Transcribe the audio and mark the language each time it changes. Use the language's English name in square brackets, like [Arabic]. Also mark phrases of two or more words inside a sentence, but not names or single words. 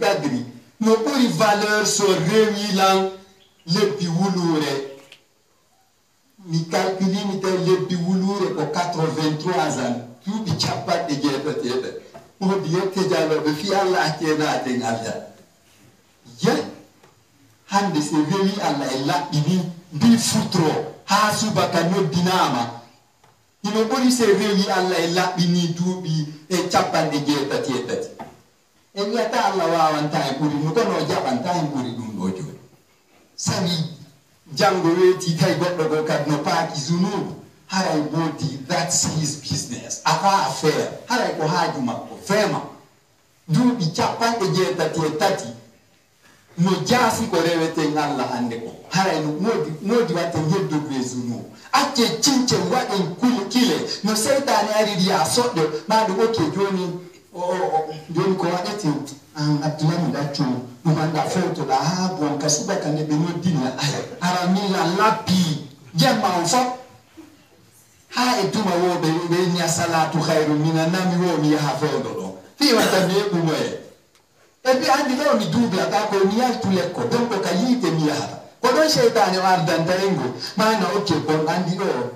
[Fula] qadri no ɓuri valeur so rewi lan lebbi wulure mi calculini taw lebbi wulure ko 83 ans duuɓi capanɗe jeetateɗe wodi yette jaloɓe fi Allah accenaten Allah ye hande so rewi Allah e laɓɓini mbi futro ha subaka noddinama ino ɓuri so rewi Allah e laɓɓini duuɓi e capanɗe jeetateɗati e wi'ata Allah wawanta e ɓuri no kono jaɓanta e ɓuri ɗum ɗo joni sabi janngo weeti tawi goɗɗo go kadi no paaki zunubu haray boodi [English] that's his business [Fula] afa affaire haray ko haaju makko vraiment duuɓi 93 no jaasi ko reweten Allah hande ko haray no modi watte heddugo e zunubu acce cince waɗen kile no seytane ari ya soɗɗo maɗo oke joni ko waɗete abdoulami ɗaccu ɗum anda fewtoɗa ha bon ka subaka nde ɓe noddina ara mila lappi jemma on fof ha e duma woɓe ɓe nia salatu hayru mina nami wo mi yaha fewɗo ɗo fi watta mi heɓumoye e ɓe andi ɗo mi duublata ko mi yaltu lekko donc ka yiite mi yahata ko ɗon seytane o ardanta en go mana okke bon andi ɗo